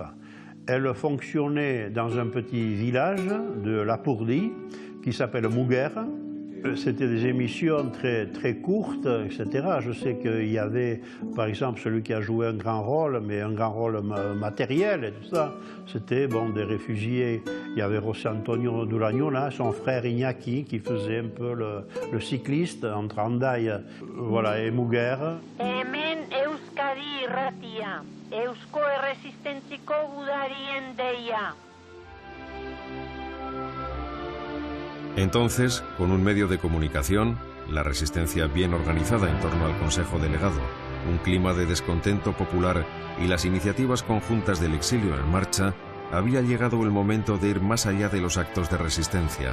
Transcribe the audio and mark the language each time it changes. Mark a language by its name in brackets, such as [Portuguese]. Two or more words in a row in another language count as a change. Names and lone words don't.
[French] Elle fonctionnait dans un petit village de Lapourdie qui s'appelle Muguer, C'était des émissions très courtes, etc. Je sais qu'il y avait, par exemple, celui qui a joué un grand rôle, mais un grand rôle matériel et tout ça. C'était des réfugiés. Il y avait José Antonio Durañona, son frère Iñaki, qui faisait un peu le cycliste entre Hendaye et Muguer. [Basque] Hemen Euskadi irratia, Eusko erresistentziko gudarien deia. [Spanish] Entonces, con un medio de comunicación, la resistencia bien organizada en torno al Consejo Delegado, un clima de descontento popular y las iniciativas conjuntas del exilio en marcha, había llegado el momento de ir más allá de los actos de resistencia.